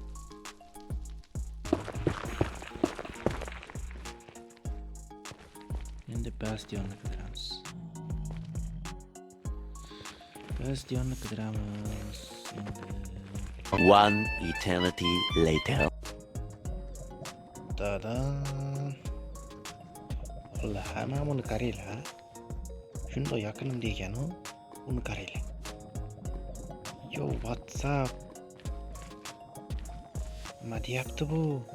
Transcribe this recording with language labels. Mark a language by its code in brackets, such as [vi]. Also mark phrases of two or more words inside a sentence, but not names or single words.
[uz] Endi Bastionni qidiramiz. Endi [en] One eternity later. [uz] Dadan. Alloh, mana buni qaranglar. Shunday yaqinimda ekan-ku, buni qaranglar. Yo, WhatsApp. Nima deyapti bu?